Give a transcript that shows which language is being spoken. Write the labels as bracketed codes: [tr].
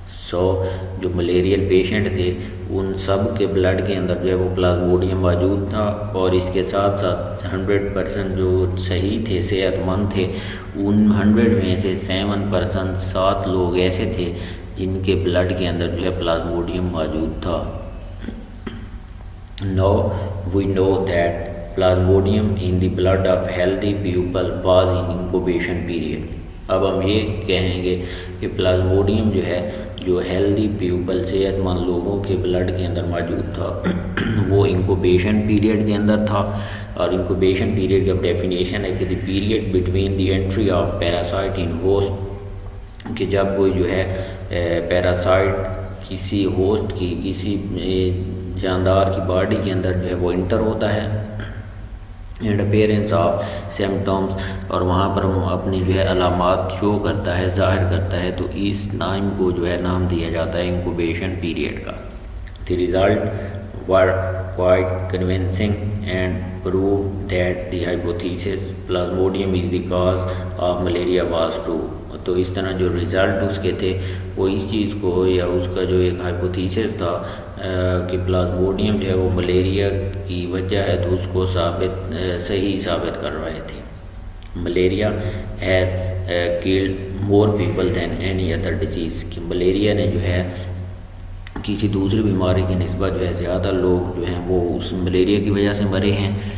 [ur] 100 جو ملیریل پیشنٹ تھے ان سب کے بلڈ کے اندر جو ہے وہ پلازموڈیم موجود تھا، اور اس کے ساتھ ساتھ 100% جو صحیح تھے، صحت مند تھے، ان 100 میں سے 7 لوگ ایسے تھے جن کے بلڈ کے اندر جو ہے پلازموڈیم موجود تھا. [en] Now we know that plasmodium in the blood of healthy people was in incubation period. [ur] اب ہم یہ کہیں گے کہ پلازموڈیم جو ہے جو ہیلدی پیپل، صحت مند لوگوں کے بلڈ کے اندر موجود تھا، وہ انکوبیشن پیریڈ کے اندر تھا. اور انکوبیشن پیریڈ کی اب ڈیفینیشن ہے کہ [en] the period between the entry of parasite in host, [ur] کہ جب کوئی جو ہے پیراسائٹ کسی ہوسٹ کی، کسی جاندار کی باڈی کے اندر جو ہے وہ انٹر ہوتا ہے، [en] and appearance of symptoms, [ur] اور وہاں پر وہ اپنی جو ہے علامات شو کرتا ہے، ظاہر کرتا ہے، تو اس ٹائم کو جو ہے نام دیا جاتا ہے انکوبیشن پیریڈ کا. [en] The result were quite convincing and proved that the hypothesis plasmodium is the cause of malaria was true. [ur] تو اس طرح جو رزلٹ اس کے تھے وہ اس چیز کو یا اس کا جو ایک ہائپوتھیسس تھا کہ پلازموڈیم جو ہے وہ ملیریا کی وجہ ہے تو اس کو صحیح ثابت کر رہے تھے. [en] malaria has killed more people than any other disease, [ur] کہ ملیریا نے جو ہے کسی دوسری بیماری کی نسبت جو ہے زیادہ لوگ جو ہیں وہ اس ملیریا کی وجہ سے مرے ہیں.